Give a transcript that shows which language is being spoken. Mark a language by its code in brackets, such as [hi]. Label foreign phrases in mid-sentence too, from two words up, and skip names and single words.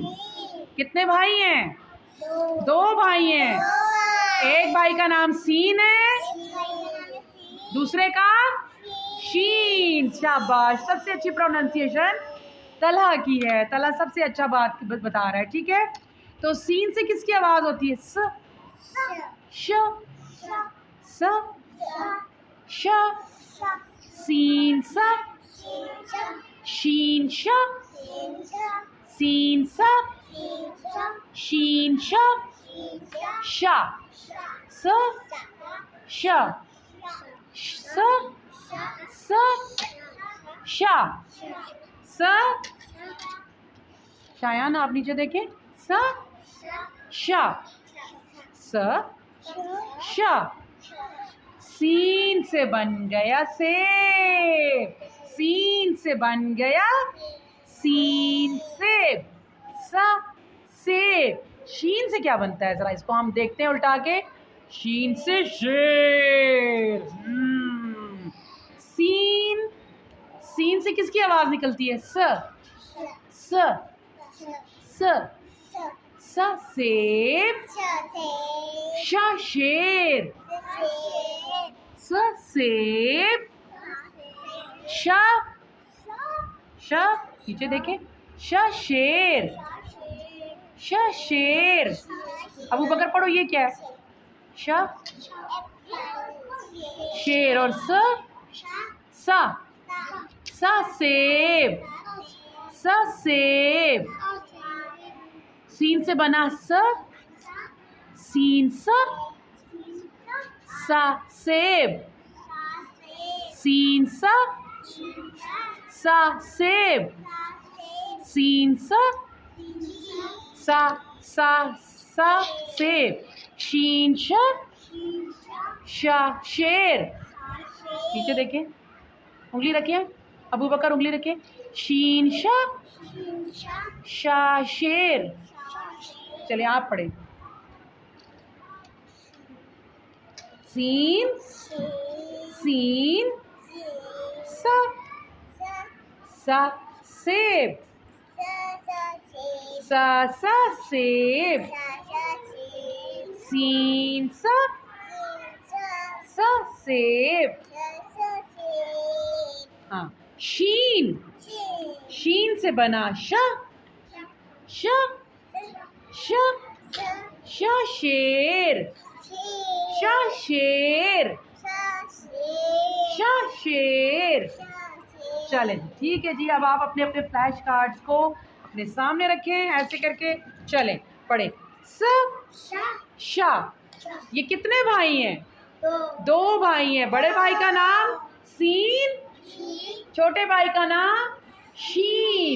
[ur] کتنے بھائی ہیں؟ دو بھائی ہیں. ایک بھائی کا نام سین ہے، دوسرے کا شین. شاباش، سب سے اچھی پروننسیشن طلحہ کی ہے. طلحہ سب سے اچھا بات بتا رہا ہے. ٹھیک ہے، تو سین سے کس کی آواز ہوتی ہے؟ س. ش، س، ش. سین س، شین ش. سین س، شین ش. ش، س، ش. س، س، ش. س. شایان آپ نیچے دیکھیں. س، ش. س، ش. سین سے بن گیا سیب. سین سے بن گیا سین سیب. س، سیب. شین سے کیا بنتا ہے؟ ذرا اس کو ہم دیکھتے ہیں الٹا کے. شین سے شیر. سین، سین سے کس کی آواز نکلتی ہے؟ س. س، س. س سیب. ش شیر. س سیب. ش، ش نیچے دیکھیں. ش شیر. ش شیر. ابو بکر پڑھو یہ کیا ہے؟ ش شیر. اور س، س. س سیب. س سیب. سین سے بنا س. سین س. س سیب. سین س. س سیب. سین س. س س س سیب. شین ش. ش شیر. نیچے دیکھیں، انگلی رکھیں. ابو بکر انگلی رکھیں. شین ش. ش شیر. چلیں آپ پڑھیں. سین، سین. س، س سیب. س س سیب. سین س. س سیب. ہاں. شین، شین سے بنا ش. ش، ش. ش شیر. ش شیر. ش شیر. چلیں ٹھیک ہے جی. اب آپ اپنے اپنے [en] flash cards [ur] کو اپنے سامنے رکھیں ایسے کر کے. چلیں پڑھیں. س، ش. یہ کتنے بھائی ہیں؟ دو بھائی ہیں. بڑے بھائی کا نام سین، چھوٹے بھائی کا نام شین.